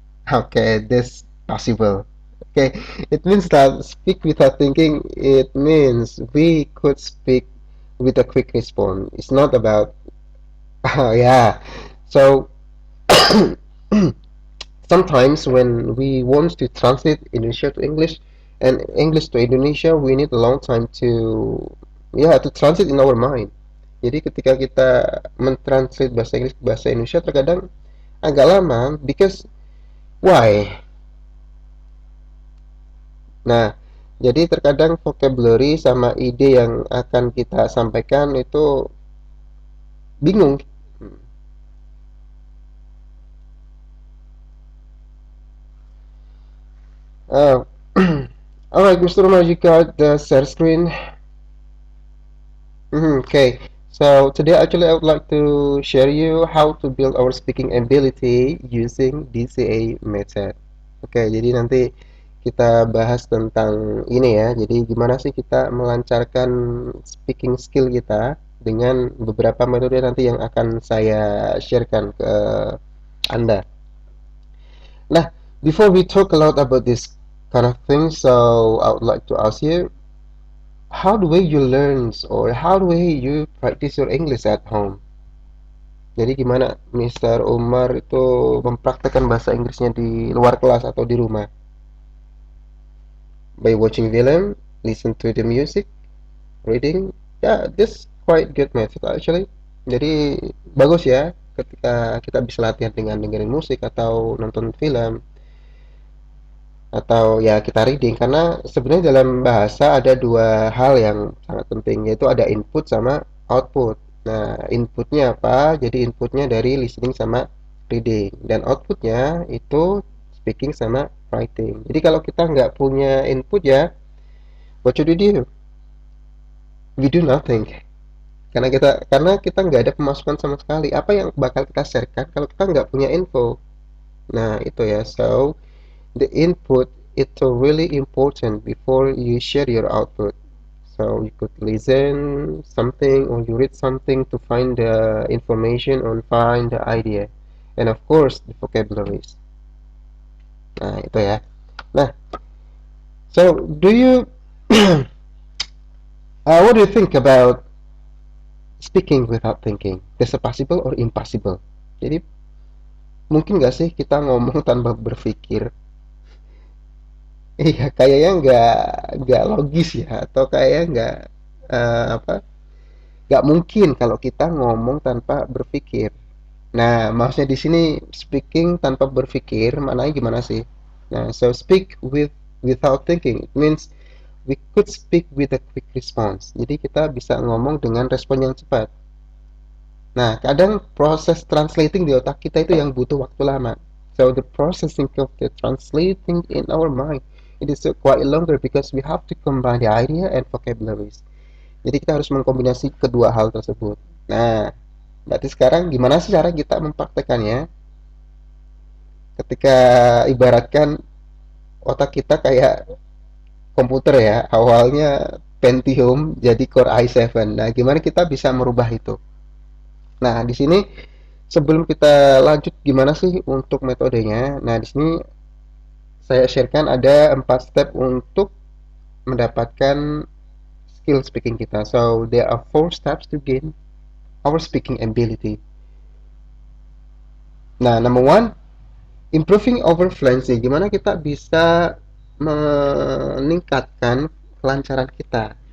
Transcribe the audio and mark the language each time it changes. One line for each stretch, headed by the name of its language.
English: Okay, this possible. Okay, it means that speak without thinking, it means we could speak with a quick response. It's not about, yeah. So, sometimes when we want to translate Indonesia to English and English to Indonesia, we need a long time to translate in our mind.
Indonesian: Jadi ketika kita mentranslate bahasa Inggris ke bahasa Indonesia terkadang agak lama
English: because why?
Indonesian: Nah, jadi terkadang vocabulary sama ide yang akan kita sampaikan itu bingung.
English: Uh, Alright, Mr. Umar, you got the share screen. Okay, so today actually I would like to share you how to build our speaking ability using DCA method.
Indonesian: Oke, jadi nanti kita bahas tentang ini ya. Jadi gimana sih kita melancarkan speaking skill kita dengan beberapa metode nanti yang akan saya sharekan ke Anda.
English: Nah, before we talk a lot about this kind of thing, so I would like to ask you, how do you learn or how do you practice your English at home?
Indonesian: Jadi gimana Mr. Umar itu mempraktekkan bahasa Inggrisnya di luar kelas atau di rumah?
English: By watching film, listen to the music, reading. Yeah, this quite good method actually.
Indonesian: Jadi bagus ya ketika kita bisa latihan dengan dengerin musik atau nonton film atau ya kita reading karena sebenarnya dalam bahasa ada dua hal yang sangat penting yaitu ada input sama output. Nah, inputnya apa? Jadi inputnya dari listening sama reading dan outputnya itu speaking sama writing. Jadi kalau kita nggak punya input ya,
English: what should we do? We do nothing.
Indonesian: Karena kita nggak ada pemasukan sama sekali. Apa yang bakal kita sharekan kalau kita nggak punya info? Nah, itu ya.
English: So, the input is so really important before you share your output. So you could listen something or you read something to find the information or find the idea. And of course, the vocabularies.
Indonesian: Nah, itu ya.
English: Nah, so do you? What do you think about speaking without thinking? Is it possible or impossible?
Indonesian: Jadi mungkin nggak sih kita ngomong tanpa berpikir? Iya, kayaknya nggak logis ya, atau kayaknya nggak apa? Nggak mungkin kalau kita ngomong tanpa berpikir. Nah, maksudnya di sini speaking tanpa berpikir, maknanya gimana sih?
English: Nah, so speak without thinking. It means we could speak with a quick response.
Indonesian: Jadi kita bisa ngomong dengan respon yang cepat. Nah, kadang proses translating di otak kita itu yang butuh waktu lama.
English: So the processing of the translating in our mind it is quite longer because we have to combine the idea and vocabularies.
Indonesian: Jadi kita harus mengkombinasi kedua hal tersebut. Nah, berarti sekarang gimana sih cara kita mempraktekannya ketika ibaratkan otak kita kayak komputer ya, awalnya Pentium jadi Core i7. Nah, gimana kita bisa merubah itu? Nah, di sini sebelum kita lanjut gimana sih untuk metodenya? Nah, di sini saya sharekan ada 4 step untuk mendapatkan skill speaking kita.
English: So, there are 4 steps to gain our speaking ability. Nah, number one, improving our fluency.
Indonesian: Gimana kita bisa meningkatkan kelancaran kita?